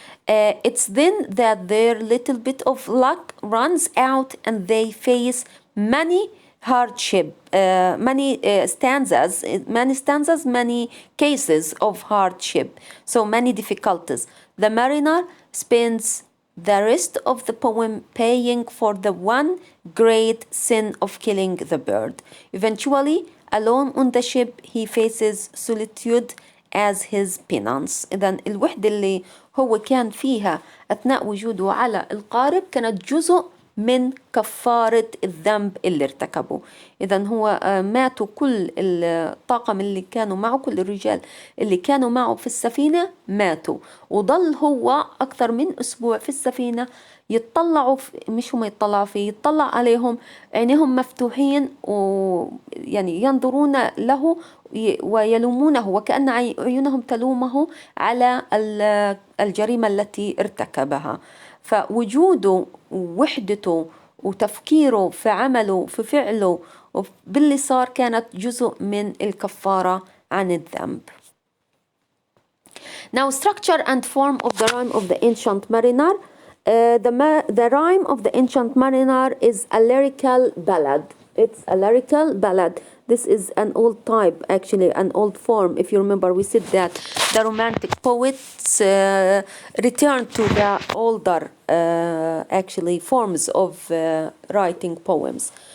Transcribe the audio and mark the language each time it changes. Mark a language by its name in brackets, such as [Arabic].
[English] It's then that their little bit of luck runs out and they face many hardship, many stanzas, many cases of hardship, so many difficulties. The mariner spends the rest of the poem paying for the one great sin of killing the bird. Eventually, alone on the ship, he faces solitude as his penance. [Arabic] إذن الوحدة اللي هو كان فيها أثناء وجوده على القارب كانت جزء من كفارة الذنب اللي ارتكبه. إذن هو ماتوا كل الطاقم اللي كانوا معه، كل الرجال اللي كانوا معه في السفينة ماتوا، وضل هو أكثر من أسبوع في السفينة يتطلعوا مش هم يتطلعوا فيه، يتطلع عليهم، عينيهم مفتوحين ويعني ينظرون له ويلومونه، وكأن عيونهم تلومه على الجريمة التي ارتكبها. فوجوده ووحدته وتفكيره في عمله في فعله باللي صار كانت جزء من الكفارة عن الذنب. [English] Now, structure and form of the rhyme of the Ancient Mariner. The rhyme of the Ancient Mariner is a lyrical ballad. It's a lyrical ballad. This is an old type, actually, an old form. If you remember, we said that the Romantic poets returned to the older, actually, forms of writing poems.